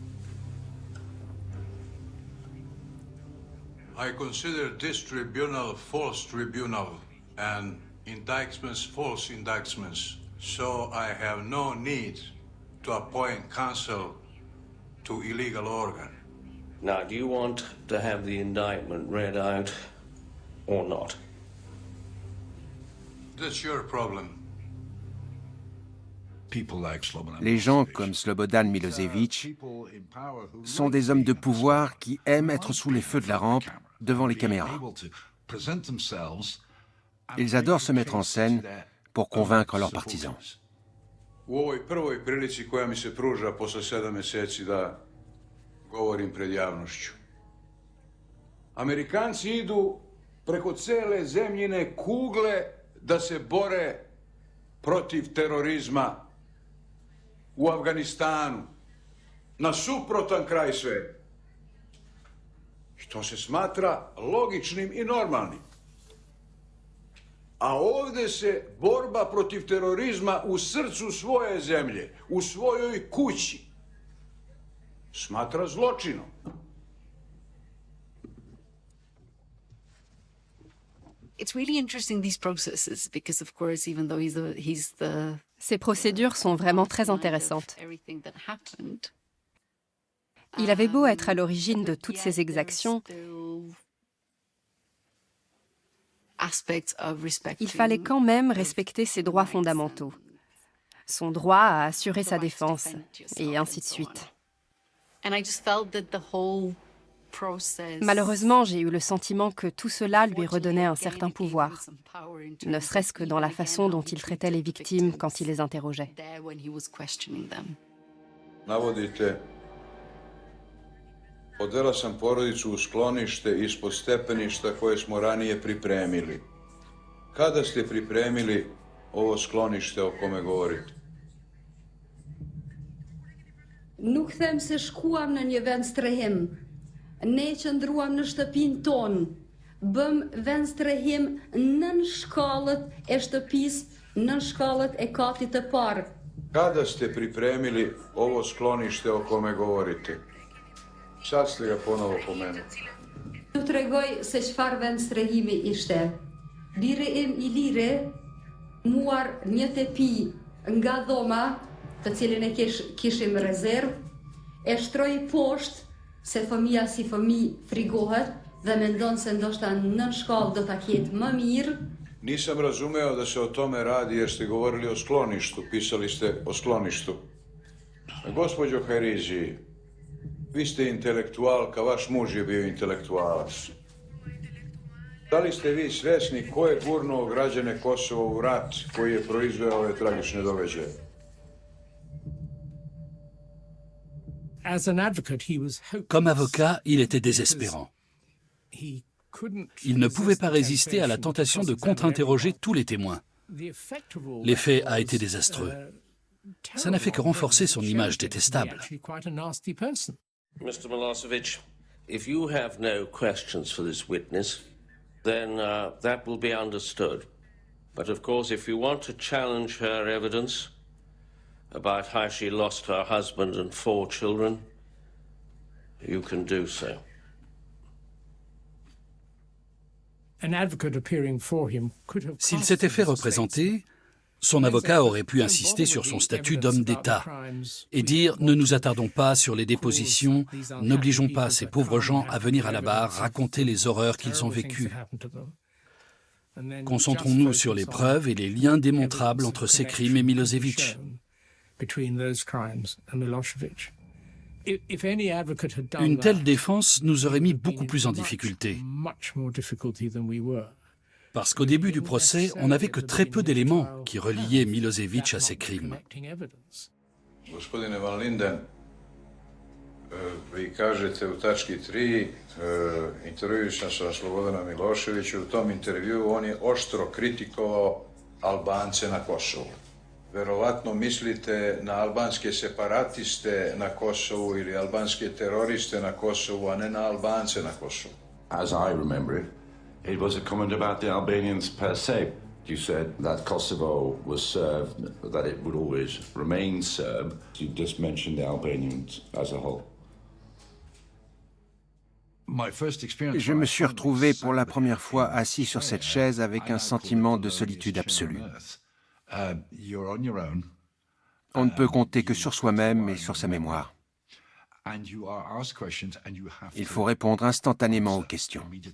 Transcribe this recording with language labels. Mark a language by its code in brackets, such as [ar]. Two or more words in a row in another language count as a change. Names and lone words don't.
[en] I consider this tribunal a false tribunal and indictments false indictments, so I have no need to appoint counsel to illegal organ. Now, do you want to have the indictment read out or not? That's your problem. [fr] Les gens comme Slobodan Milosevic sont des hommes de pouvoir qui aiment être sous les feux de la rampe devant les caméras. Ils adorent se mettre en scène pour convaincre leurs partisans. [sr] U ovoj prvoj prilici koja mi se pruža posle 7 meseci da govorim pred javnošću. Amerikanci idu preko cele zemljine kugle da se bore protiv terorizma u Afganistanu, na suprotan kraj sveta. I to se smatra logičnim i normalnim. A ovde se borba protiv terorizma u srcu svoje zemlje, u svojoj kući, smatra zločinom. [fr] Ces procédures sont vraiment très intéressantes. Il avait beau être à l'origine de toutes ces exactions, il fallait quand même respecter ses droits fondamentaux, son droit à assurer sa défense, et ainsi de suite. Malheureusement, j'ai eu le sentiment que tout cela lui redonnait un certain pouvoir, ne serait-ce que dans la façon dont il traitait les victimes quand il les interrogeait. [sr] Navodite, odvela sam porodicu u sklonište ispod stepeništa koje smo ranije pripremili. Kada ste pripremili ovo sklonište o kome govorite? [sq] Nuk them se shkuam në një vend strehim. Ne qëndruam në shtëpinë tonë. Bëm vend strehim nën shkallët e shtëpisë, nën shkallët e katit të parë. [sr] Kada ste pripremili ovo sklonište o kome govorite? Sad ste ga ponovo pomenuli. [sq] Ju tregoj se çfarë vend strehimi ishte. Biri im I lire muar një tepi nga dhoma, të cilin e kishim rezervë, e shtroi poshtë se fëmia si fëmijë frigohet dhe mendon se ndoshta nën shkallë do ta ketë më mirë. [sr] Nisam razumeo da se o tome radi jer ste govorili o skloništu, pisali ste o skloništu. Gospođo Herizi, vi ste intelektualka, vaš muž je bio intelektualac. Da li ste vi svesni ko je gurnuo građane Kosova u rat koji je proizveo ove tragične događaje? [fr] Comme avocat, il était désespérant. Il ne pouvait pas résister à la tentation de contre-interroger tous les témoins. L'effet a été désastreux. Ça n'a fait que renforcer son image détestable. [en] Mr. Milosevic, if you have no questions for this witness, then that will be understood. But of course, if you want to challenge her evidence about how she lost her husband and 4 children, you can do so. [fr] S'il s'était fait représenter, son avocat aurait pu insister sur son statut d'homme d'État et dire « Ne nous attardons pas sur les dépositions, n'obligeons pas ces pauvres gens à venir à la barre raconter les horreurs qu'ils ont vécues. Concentrons-nous sur les preuves et les liens démontrables entre ces crimes et Milosevic. » Une telle défense nous aurait mis beaucoup plus en difficulté. Parce qu'au début du procès, on n'avait que très peu d'éléments qui reliaient Milosevic à ces crimes. [sr] Gospodine Van Linden, vi kažete u tački 3, intervjuisam sa Slobodanom Miloševićem, u tom intervjuu on je oštro kritikovao Albance na Kosovu. Verovatno mislite na albanske separatiste na Kosovu ili albanske teroriste na Kosovu, a ne na Albance na Kosovu. [en] As I remember it, it was a comment about the Albanians per se. You said that Kosovo was Serb, that it would always remain Serb. You just mentioned the Albanians as a whole. [fr] Je me suis retrouvé pour la première fois assis sur cette chaise avec un sentiment de solitude absolue. On ne peut compter que sur soi-même et sur sa mémoire. Il faut répondre instantanément aux questions.